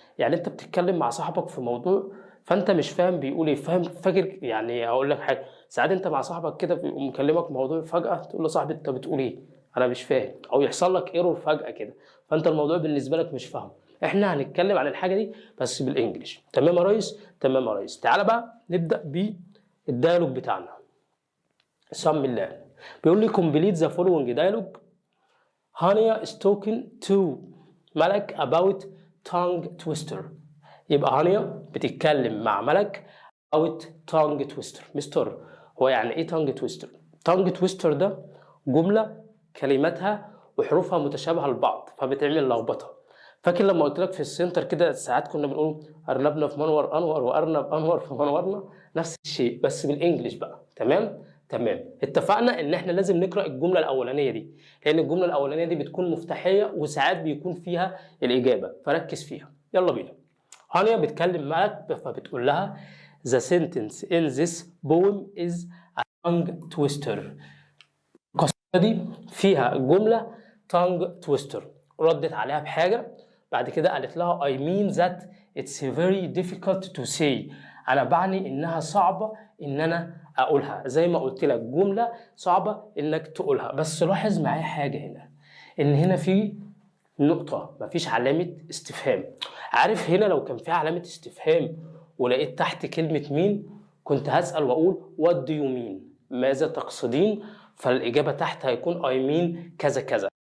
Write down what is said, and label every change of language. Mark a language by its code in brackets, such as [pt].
[ar] يعني انت بتتكلم مع صاحبك في موضوع فانت مش فاهم بيقول ايه، فاهم فاكر؟ يعني هقول لك حاجه، ساعات انت مع صاحبك كده بيقوم مكلمك في موضوع فجاه تقول له صاحبي انت بتقول ايه؟ انا مش فاهم، او يحصل لك ايرور فجاه كده فانت الموضوع بالنسبه لك مش فاهمه. احنا هنتكلم عن الحاجه دي بس بالانجلش. تمام يا ريس؟ تمام يا ريس. تعالى بقى نبدا بالديالوج بتاعنا. سم الله بيقول لي [en] complete the following dialogue. هانيا is talking to ملك about tongue twister. [ar] يبقى هانيا بتتكلم مع ملك [en] about tongue twister. [ar] مستر هو يعني ايه tongue twister؟ tongue twister ده جملة كلماتها وحروفها متشابهة لبعض فبتعمل لخبطة. فاكر لما قلت لك في السنتر كده ساعات كنا بنقول أرنبنا في منور أنور وأرنب أنور في منورنا؟ نفس الشيء بس بالإنجليش بقى. تمام؟ تمام. اتفقنا ان احنا لازم نقرا الجمله الاولانيه دي، لان الجمله الاولانيه دي بتكون مفتاحيه وساعات بيكون فيها الاجابه، فركز فيها. يلا بينا. هانيا بتكلم ملك فبتقول لها [en] the sentence in this poem is a tongue twister. [ar] القصيده دي فيها جمله tongue twister. ردت عليها بحاجه بعد كده قالت لها [en] I mean that it's very difficult to say. [ar] انا بعني انها صعبه ان انا اقولها. زي ما قلت لك جمله صعبه انك تقولها. بس لاحظ معايا حاجه هنا، ان هنا في نقطه مفيش علامه استفهام. عارف هنا لو كان في علامه استفهام ولقيت تحت كلمه مين كنت هسال واقول [en] what do you mean؟ [ar] ماذا تقصدين؟ فالاجابه تحت هيكون [en] I mean [ar] كذا كذا.